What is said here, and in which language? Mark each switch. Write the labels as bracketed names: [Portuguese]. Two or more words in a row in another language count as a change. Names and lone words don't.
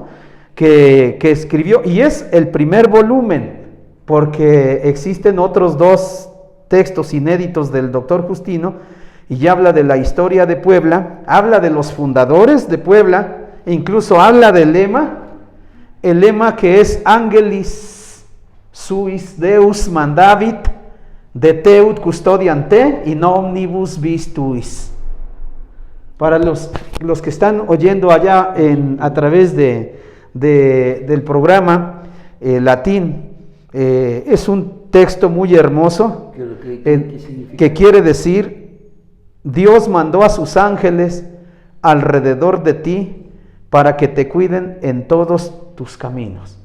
[Spanish] que escribió, y es el primer volumen, porque existen otros dos textos inéditos del doctor Justino, y ya habla de la historia de Puebla, habla de los fundadores de Puebla, e incluso habla del lema, el lema que es [Latin] Angelis suis Deus mandavit, de teut custodiam te, in omnibus vis tuis. [Spanish] Para los que están oyendo allá a través del programa latín, es un texto muy hermoso que quiere decir: Dios mandó a sus ángeles alrededor de ti para que te cuiden en todos tus caminos.